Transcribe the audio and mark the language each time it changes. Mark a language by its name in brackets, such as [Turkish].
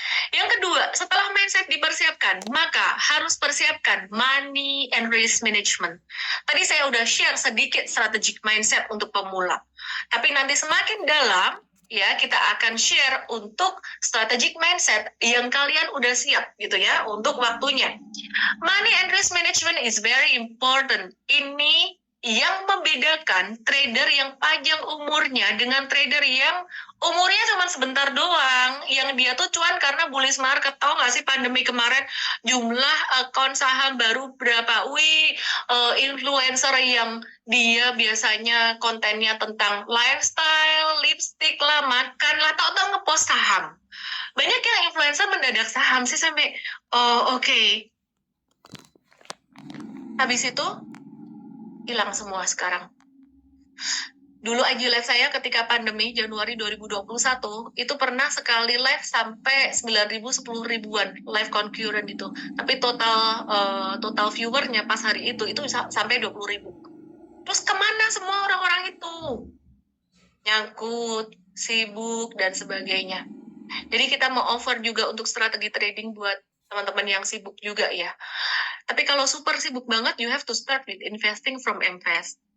[Indonesian] Yang kedua, setelah mindset dipersiapkan, maka harus persiapkan money and risk management. Tadi saya udah share sedikit strategic mindset untuk pemula. Tapi nanti semakin dalam, ya kita akan share untuk strategic mindset yang kalian udah siap gitu ya untuk waktunya. [English] Money and risk management is very important. [Indonesian] Ini yang membedakan trader yang panjang umurnya dengan trader yang umurnya cuma sebentar doang, yang dia tuh cuan karena bullish market. Tahu nggak sih pandemi kemarin jumlah akun saham baru berapa? Influencer yang dia biasanya kontennya tentang lifestyle, lipstick lah, makan lah, tahu-tahu ngepost saham. Banyak yang influencer mendadak saham sih sampai, oke. Habis itu hilang semua sekarang. Dulu IG live saya ketika pandemi Januari 2021 itu pernah sekali live sampai 9.000, 10.000-an live concurrent itu. Tapi total viewernya pas hari itu sampai 20.000. Terus kemana semua orang-orang itu? Nyangkut, sibuk, dan sebagainya. Jadi kita mau offer juga untuk strategi trading buat teman-teman yang sibuk juga ya. Tapi kalau super sibuk banget, [English] you have to start with investing from Invest.